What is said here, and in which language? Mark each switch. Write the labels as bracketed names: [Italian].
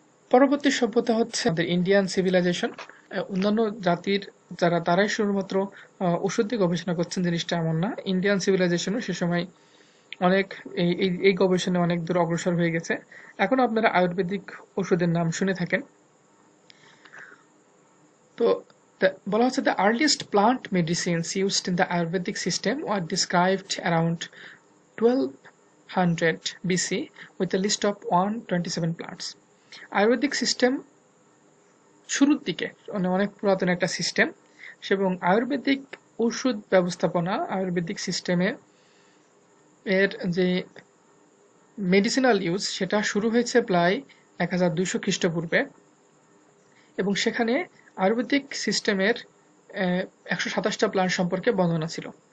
[Bangla] পরবর্তী সভ্যতা হচ্ছে আমাদের ইন্ডিয়ান সিভিলাইজেশন। অন্যান্য জাতির যারা, তারাই শুধুমাত্র ওষুধ দিয়ে গবেষণা করছেন জিনিসটা এমন না। ইন্ডিয়ান সিভিলাইজেশনও সে সময় অনেক এই গবেষণায় অনেক দূর অগ্রসর হয়ে গেছে। এখন আপনারা আয়ুর্বেদিক ওষুধের নাম শুনে থাকেন। তো বলা হচ্ছে [English] the earliest plant medicines used in the Ayurvedic system were described around 1200 BC with a list of 127 plants. [Bangla] Ayurvedic system শুরুর দিকে অনেক পুরাতন একটা সিস্টেম, এবং আয়ুর্বেদিক ওষুধ ব্যবস্থাপনা, আয়ুর্বেদিক সিস্টেমে এর যে মেডিসিনাল ইউজ সেটা শুরু হয়েছে প্রায় 1200 খ্রিস্টপূর্বে, এবং সেখানে আয়ুর্বেদিক সিস্টেমের 127টা প্ল্যান্ট সম্পর্কে বর্ণনা ছিল।